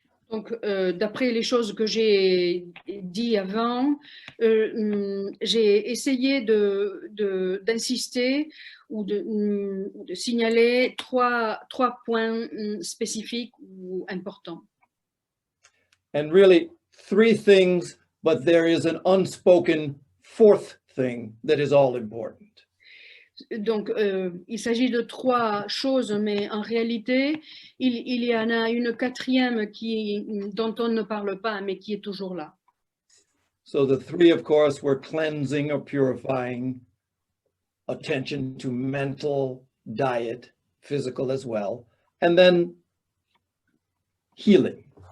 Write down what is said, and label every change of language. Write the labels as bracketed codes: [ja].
[fr] Donc, d'après les choses que j'ai dit avant, j'ai essayé d'insister ou de signaler trois points spécifiques ou importants. [en] And really three things, but there is an unspoken fourth thing that is all important. [fr] Donc, il s'agit de trois choses, mais en réalité, il y en a une quatrième dont on ne parle pas, mais qui est toujours là. [en] So the three, of course, were cleansing or purifying, attention to mental, diet, physical as well, and then healing.